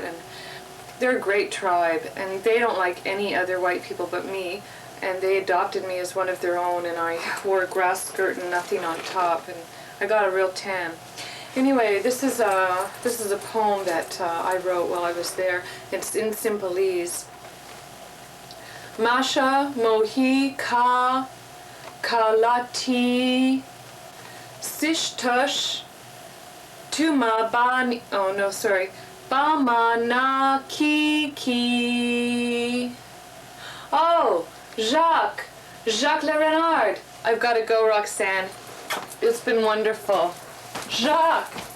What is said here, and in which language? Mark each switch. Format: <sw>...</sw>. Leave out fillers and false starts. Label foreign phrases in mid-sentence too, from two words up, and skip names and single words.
<en>And they're a great tribe, and they don't like any other white people but me, and they adopted me as one of their own, and I wore a grass skirt and nothing on top, and I got a real tan. Anyway, this is a poem that I wrote while I was there. It's in Simpalese. Masha mohi ka kalati sishtush tumabani. Oh no, sorry. Bamana Kiki. Oh, Jacques Le Renard. I've got to go, Roxanne. It's been wonderful. Jacques.</en>